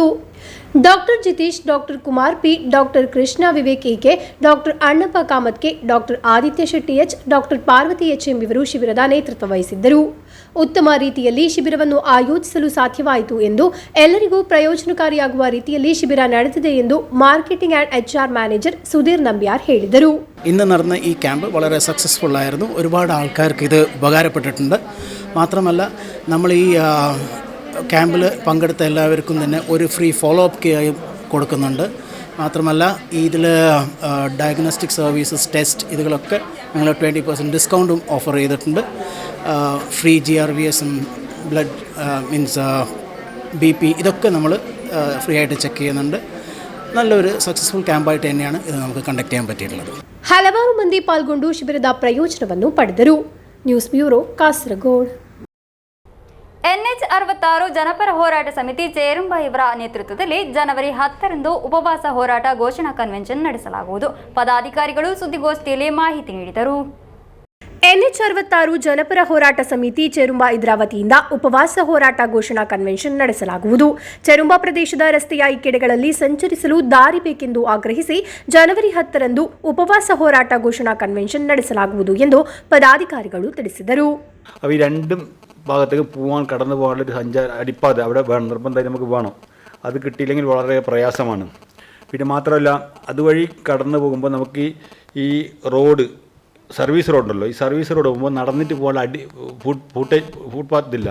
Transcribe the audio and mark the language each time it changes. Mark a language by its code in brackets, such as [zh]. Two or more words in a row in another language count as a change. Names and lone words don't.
[kn] ಡಾಕ್ಟರ್ ಜಿತೀಶ್, ಡಾಕ್ಟರ್ ಕುಮಾರ್ ಪಿ, ಡಾಕ್ಟರ್ ಕೃಷ್ಣ ವಿವೇಕ್ ಎಕೆ, ಡಾಕ್ಟರ್ ಅಣ್ಣಪ್ಪ ಕಾಮತ್ಕೆ, ಡಾಕ್ಟರ್ ಆದಿತ್ಯ ಶೆಟ್ಟಿ ಎಚ್, ಡಾಕ್ಟರ್ ಪಾರ್ವತಿ ಎಚ್ ಎಂಬಿವರು ಶಿಬಿರದ ನೇತೃತ್ವ ವಹಿಸಿದ್ದರು. ಉತ್ತಮ ರೀತಿಯಲ್ಲಿ ಶಿಬಿರವನ್ನು ಆಯೋಜಿಸಲು ಸಾಧ್ಯವಾಯಿತು ಎಂದು, ಎಲ್ಲರಿಗೂ പ്രയോജനಕಾರಿಯಾಗುವ ರೀತಿಯಲ್ಲಿ ಶಿಬಿರ ನಡೆದಿದೆ ಎಂದು [en] marketing and HR manager [kn] സുധീർ നമ്പ്യാർ ಹೇಳಿದರು. [ml] ഇന്ന് നടന്ന ഈ ക്യാമ്പ് വളരെ സക്സസ്ഫുൾ ആയിരുന്നു. ഒരുപാട് ആൾക്കാർക്ക് ഇത് ഉപകാരപ്പെട്ടിട്ടുണ്ട്. മാത്രമല്ല നമ്മൾ ഈ ക്യാമ്പിൽ പങ്കെടുത്ത എല്ലാവർക്കും തന്നെ ഒരു [en] free follow up [ml] കൊടുക്കുന്നുണ്ട്. മാത്രമല്ല ഇതിൽ [en] diagnostic services, [ml] ടെസ്റ്റ് ഇതുകളൊക്കെ ഞങ്ങൾ 20% ഡിസ്കൗണ്ടും ഓഫർ ചെയ്തിട്ടുണ്ട്. [en] free GRVS, blood means BP [ml] ഇതൊക്കെ നമ്മൾ ഫ്രീ ആയിട്ട് ചെക്ക് ചെയ്യുന്നുണ്ട്. നല്ലൊരു സക്സസ്ഫുൽ ക്യാമ്പായിട്ട് തന്നെയാണ് ഇത് നമുക്ക് കണ്ടക്ട് ചെയ്യാൻ പറ്റിയിട്ടുള്ളത്. [kn] ಹಲವಾರು ಮಂದಿ ಪಾಲ್ಗೊಂಡು ಶಿಬಿರದ ಪ್ರಯೋಜನವನ್ನು ಪಡೆದರು. [en] News Bureau, [kn] ಕಾಸರಗೋಡು. NH66 ಜನಪರ ಹೋರಾಟ ಸಮಿತಿ ಚೇರುಂಬ ಇವರ ನೇತೃತ್ವದಲ್ಲಿ ಜನವರಿ 10ರಂದು ಉಪವಾಸ ಹೋರಾಟ ಘೋಷಣಾ ಕನ್ವೆನ್ಷನ್ ನಡೆಸಲಾಗುವುದು. ಪದಾಧಿಕಾರಿಗಳು ಸುದ್ದಿಗೋಷ್ಠಿಯಲ್ಲಿ ಮಾಹಿತಿ ನೀಡಿದರು. NH66 ಜನಪರ ಹೋರಾಟ ಸಮಿತಿ ಚೆರುಂಬ ಇದರ ವತಿಯಿಂದ ಉಪವಾಸ ಹೋರಾಟ ಘೋಷಣಾ ಕನ್ವೆನ್ಷನ್ ನಡೆಸಲಾಗುವುದು. ಚೆರುಂಬ ಪ್ರದೇಶದ ರಸ್ತೆಯ ಇಕ್ಕೆಡೆಗಳಲ್ಲಿ ಸಂಚರಿಸಲು ದಾರಿ ಬೇಕೆಂದು ಆಗ್ರಹಿಸಿ ಜನವರಿ 10ರಂದು ಉಪವಾಸ ಹೋರಾಟ ಘೋಷಣಾ ಕನ್ವೆನ್ಷನ್ ನಡೆಸಲಾಗುವುದು ಎಂದು ಪದಾಧಿಕಾರಿಗಳು ತಿಳಿಸಿದರು. [ml] ഈ രണ്ടും ഭാഗത്തേക്ക് പോകാൻ കടന്നു പോകാനുള്ളൊരു അടിപ്പാത അവിടെ വേണം, നിർബന്ധമായി നമുക്ക് വേണം. അത് കിട്ടിയില്ലെങ്കിൽ വളരെ പ്രയാസമാണ്. പിന്നെ മാത്രമല്ല അതുവഴി കടന്നു പോകുമ്പോൾ നമുക്ക് ഈ റോഡ്, സർവീസ് റോഡുണ്ടല്ലോ, ഈ [en] service road [ml] പോകുമ്പോൾ നടന്നിട്ട് പോകാനുള്ള ഫുട്പാത്തില്ല.